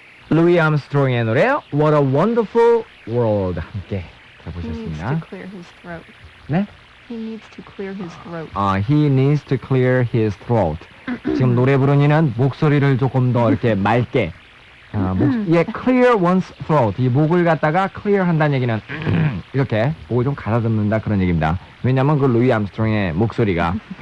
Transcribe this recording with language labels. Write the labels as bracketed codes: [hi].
[ko] 루이 암스트롱의 노래 What a Wonderful World 함께 [en] He needs [ko] 들어보셨습니다. [en] to clear his throat. [ko] 네? [en] He needs to clear his throat. He needs to clear his throat. [ko] 지금 노래 부르니는 목소리를 조금 더 이렇게 맑게 [en] clear one's throat. [ko] 이 목을 갖다가 clear 한다는 얘기는 이렇게 목을 좀 가다듬는다 그런 얘기입니다. 왜냐면 그 루이 암스트롱의 목소리가